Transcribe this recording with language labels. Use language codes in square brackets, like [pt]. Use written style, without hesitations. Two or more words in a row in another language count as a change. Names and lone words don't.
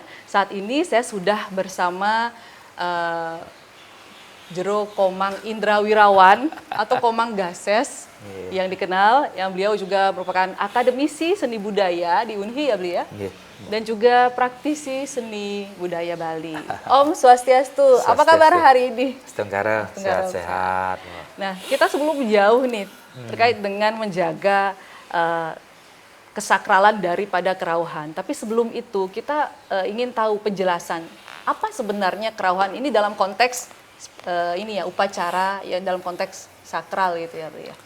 [id] Saat ini saya sudah bersama Jero Komang Indra Wirawan atau Komang Gases yang dikenal, yang beliau juga merupakan akademisi seni budaya di UNHI ya beliau, dan juga praktisi seni budaya Bali. [ban] Om Swastiastu, [id] apa kabar hari ini? Setengkara, sehat-sehat. Nah, kita sebelum jauh nih terkait dengan menjaga kesakralan daripada kerauhan. Tapi sebelum itu kita ingin tahu penjelasan apa sebenarnya kerauhan ini dalam konteks upacara ya, dalam konteks sakral gitu ya, Bu ya.